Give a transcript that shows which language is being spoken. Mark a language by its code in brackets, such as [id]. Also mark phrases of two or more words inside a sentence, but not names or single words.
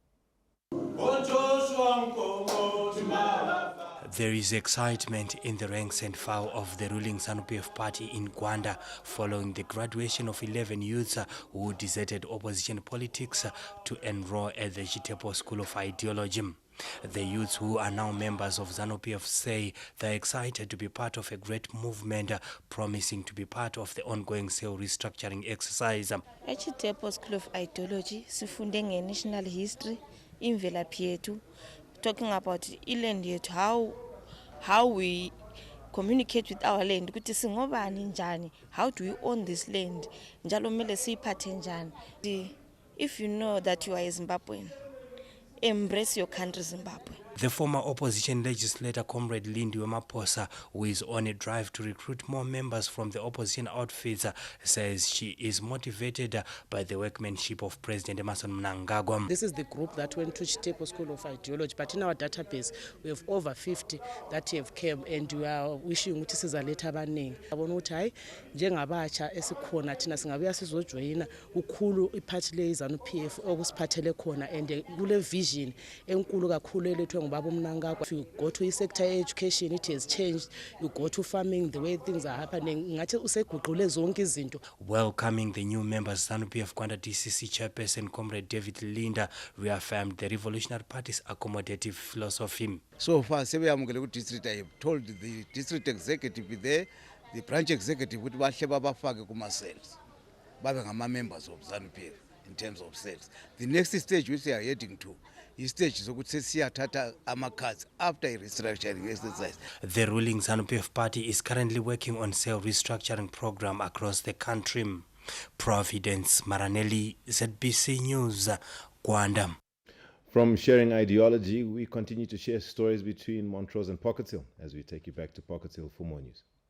[en] There is excitement in the ranks and file of the ruling ZANU-PF party in Gwanda following the graduation of 11 youths who deserted opposition politics to enroll at the Chitepo School of Ideology. The youths, who are now members of ZANU-PF, say they're excited to be part of a great movement, promising to be part of the ongoing cell restructuring exercise. At Chitepo School of Ideology, sifunde national history, [nd] imvelaphi yethu, [en] talking about [nd] iland yethu, [en] how we communicate with our land, [nd] ukuthi singobani njani, [en] how do we own this land, [nd] njalo mele siyiphathe njani. [en] If you know that you are a Zimbabwean, embrace your country, Zimbabwe. The former opposition legislator, Comrade Lindiwe Maposa, who is on a drive to recruit more members from the opposition outfits, says she is motivated by the workmanship of President Emmerson Mnangagwa. This is the group that went to Chitepo School of Ideology, but in our database we have over 50 that have come, and we are wishing [nd] ukuthi sizaletha abaningi. Abona ukuthi hayi njengabatsha esikhona thina singabuya sizojoyina ukhulu iphathi le ZANU-PF okusiphathele khona, and kule vision enkulu kakhulu elethwe ngubaba uMnangagwa. [en] If you go to sector education, it has changed. You go to farming, the way things are happening, [nd] ngathi useguqule zonke izinto. [en] Welcoming the new members, ZANU-PF Gwanda DCC chairperson Comrade David Linda reaffirmed the Revolutionary Party's accommodative philosophy. So far, [nd] sebeyamukele ku district, [en] I have told the district executive there, the branch executive, [nd] ukuthi bahle babafake kuma cells, babe ngama [en] members of ZANU-PF in terms of cells. The next stage which they are heading to is stage [nd] sokuthi siyathatha ama-cards [en] after a restructuring exercise. The ruling ZANU-PF party is currently working on cell restructuring program across the country. Providence Maranelli, ZBC News, Gwanda. From sharing ideology, we continue to share stories between Montrose and Pocket Hill as we take you back to Pocket Hill for more news.